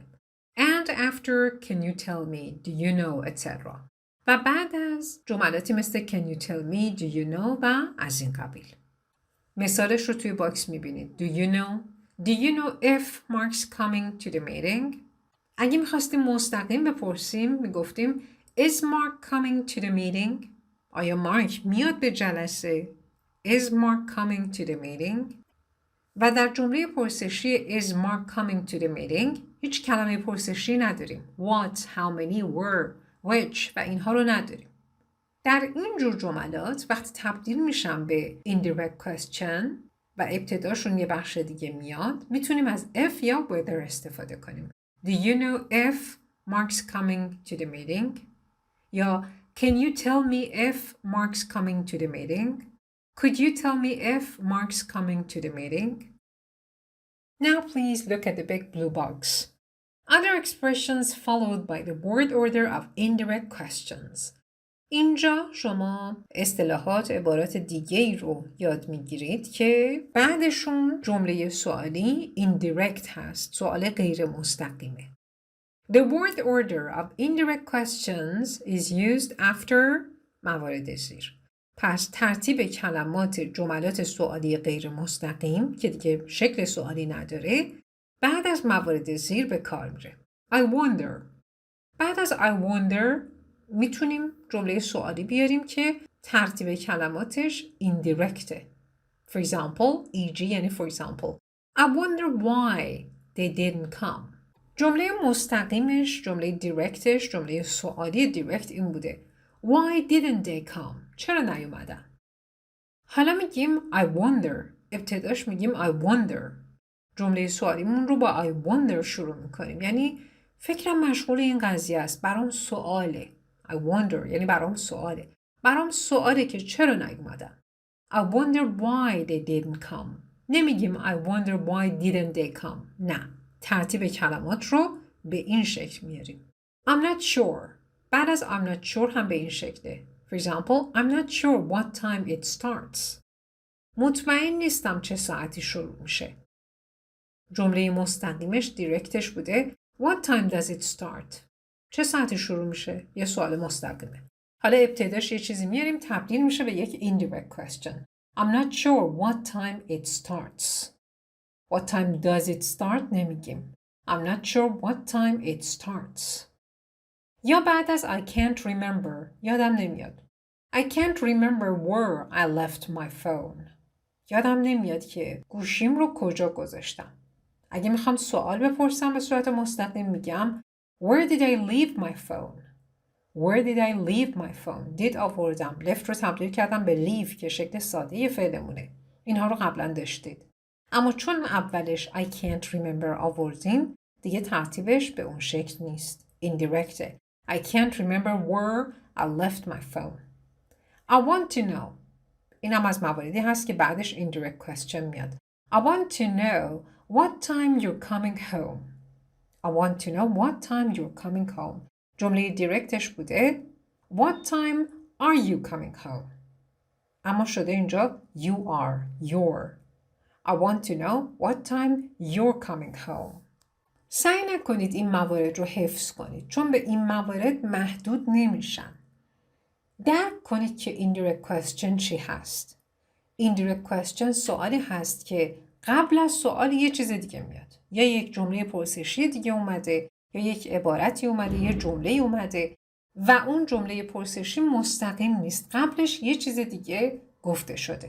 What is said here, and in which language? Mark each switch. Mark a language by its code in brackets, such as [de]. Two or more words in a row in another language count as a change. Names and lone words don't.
[en] And after can you tell me, do you know, etc. [fa] و بعد از جملاتی مثل [en] can you tell me, do you know [fa] و از این قبیل. مثالش رو توی باکس میبینید. [en] Do you know? Do you know if Mark's coming to the meeting? [fa] اگه میخواستیم مستقیم بپرسیم میگفتیم [en] Is Mark coming to the meeting? [fa] آیا مارک میاد به جلسه؟ [en] Is Mark coming to the meeting? [fa] و در جمله پرسشی [en] Is Mark coming to the meeting [fa] هیچ کلمه پرسشی نداریم. [en] What, how many, where, which [fa] و اینها رو نداریم. در این جور جملات وقتی تبدیل میشن به [en] indirect question [fa] و ابتداشون یه بخش دیگه میاد میتونیم از if یا whether استفاده کنیم. [en] Do you know if Mark's coming to the meeting? یا Can you tell me if Mark's coming to the meeting? Could you tell me if Mark's coming to the meeting? Now please look at the big blue box. Other expressions followed by the word order of indirect questions. [fa] اینجا شما اصطلاحات عبارات دیگه‌ای رو یاد میگیرید که بعدشون جمله سوالی indirect هست. سوال غیر مستقیمه. [en] The word order of indirect questions is used after [fa] موارد زیر. پس ترتیب کلمات جملات سوالی غیر مستقیم که دیگه شکل سوالی نداره بعد از موارد زیر به کار میره. [en] I wonder. [fa] بعد از [en] I wonder [fa] میتونیم جمله سوالی بیاریم که ترتیب کلماتش indirectه. [en] For example, e.g. یعنی for example. I wonder why they didn't come. [fa] جمله مستقیمش، جمله دیرکتش، جمله سوالی دیرکت این بوده. [en] Why didn't they come? [fa] چرا نیومدن؟ حالا میگیم [en] I wonder. [fa] ابتداش میگیم [en] I wonder. [fa] جمله سوالیمون رو با [en] I wonder [fa] شروع میکنیم. یعنی فکرم مشغول این قضیه است. برام سواله. [en] I wonder [fa] یعنی برام سواله. برام سواله که چرا نیومدن. [en] I wonder why they didn't come. نمیگیم I wonder why didn't they come. [fa] نه. ترتیب کلمات رو به این شکل میاریم. [en] I'm not sure. [fa] بعد از [en] I'm not sure [fa] هم به این شکله. [en] For example, I'm not sure what time it starts. [fa] مطمئن نیستم چه ساعتی شروع میشه. جمله مستقیمش دیرکتش بوده [en] What time does it start? [fa] چه ساعتی شروع میشه؟ یه سوال مستقیمه. حالا ابتداش یه چیزی میاریم تبدیل میشه به یک [en] indirect question. I'm not sure what time it starts. What time does it start نمیگیم. I'm not sure what time it starts. [fa] یا بعد از [en] I can't remember [fa] یادم نمیاد. [en] I can't remember where I left my phone. [fa] یادم نمیاد که گوشیم رو کجا گذاشتم. اگه میخوام سوال بپرسم به صورت مستقیم میگم [en] Where did I leave my phone? Where did I leave my phone? [fa] did آوردم. left رو تبدیل کردم به leave که شکل ساده فعلمونه. اینها رو قبلا داشتید. اما چون اولش [en] I can't remember [fa] آوردیم دیگه ترتیبش به اون شکل نیست. Indirect. [en] I can't remember where I left my phone. I want to know. [fa] این هم از مواردی هست که بعدش [en] indirect question [fa] میاد. [en] I want to know what time you're coming home. I want to know what time you're coming home. [fa] جمله دیرکتش بوده [en] What time are you coming home? [fa] اما شده اینجا [en] you are, you're. I want to know what time you're coming home. [fa] سعی نکنید این موارد رو حفظ کنید چون به این موارد محدود نمیشن. درک کنید که [en] indirect question [fa] چی هست. [en] Indirect question [fa] سوالی هست که قبل از سوال یه چیز دیگه میاد. یا یک جمله پرسشی دیگه اومده یا یک عبارتی اومده یه جمله اومده و اون جمله پرسشی مستقیم نیست، قبلش یه چیز دیگه گفته شده.